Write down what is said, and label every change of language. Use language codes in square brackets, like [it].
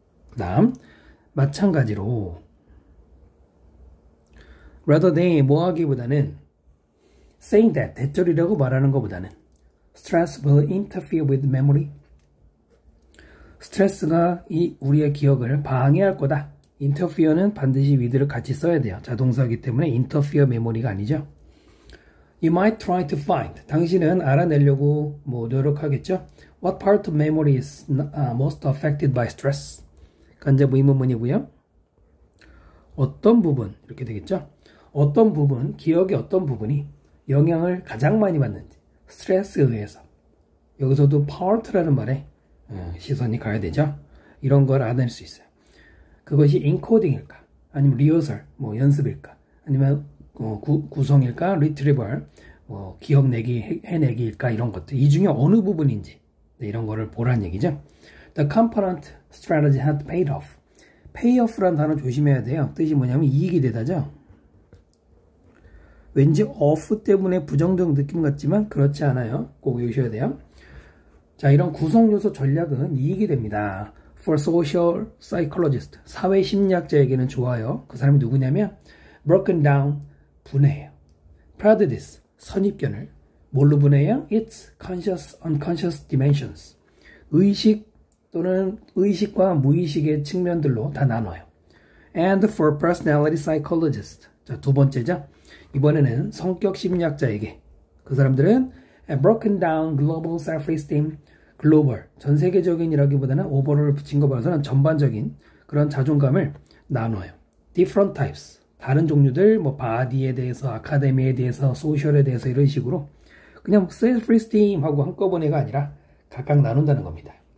[ko] 그 다음 마찬가지로 [en] rather than [ko] 뭐하기보다는 [en] saying that [ko] 대절이라고 말하는 것보다는 [en] stress will interfere with memory [ko] 스트레스가 우리의 기억을 방해할 거다. interfere는 반드시 with를 같이 써야 돼요. 자동사이기 때문에 interfere memory가 아니죠. [en] You might try to find [ko] 당신은 알아내려고 노력하겠죠. [en] What part of memory is most affected by stress? [ko] 간접 의문문이고요. 어떤 부분 이렇게 되겠죠. 어떤 부분 기억의 어떤 부분이 영향을 가장 많이 받는지 스트레스에 의해서 여기서도 part라는 말에 시선이 가야 되죠. 이런 걸 알아낼 수 있어요. 그것이 인코딩일까 아니면 리허설 연습일까 아니면 구성일까 리트리벌 기억내기 해내기일까 이런 것들 이 중에 어느 부분인지 이런 거를 보란 얘기죠. [en] The component strategy had paid off. [ko] pay off라는 단어 조심해야 돼요. 뜻이 뭐냐면 이익이 되다죠. 왠지 off 때문에 부정적 느낌 같지만 그렇지 않아요. 꼭 외우셔야 돼요. 자, 이런 구성요소 전략은 이익이 됩니다. [en] For social psychologist, [ko] 사회심리학자에게는 좋아요. 그 사람이 누구냐면 [en] broken down, [ko] 분해해요. prejudice, 선입견을 뭘로 분해해요? [en] Its conscious, unconscious dimensions. [ko] 의식 또는 의식과 무의식의 측면들로 다 나눠요. [en] And for personality psychologist, [ko] 자, 두 번째죠. 이번에는 성격 심리학자에게 그 사람들은 [en] broken down global self-esteem, [ko] 글로벌, 전 세계적인이라기보다는 오버를 붙인 거 봐서는 전반적인 그런 자존감을 나눠요. different types, 다른 종류들, 바디에 대해서, 아카데미에 대해서, 소셜에 대해서 이런 식으로 그냥 self-esteem 하고 한꺼번에가 아니라 각각 나눈다는 겁니다.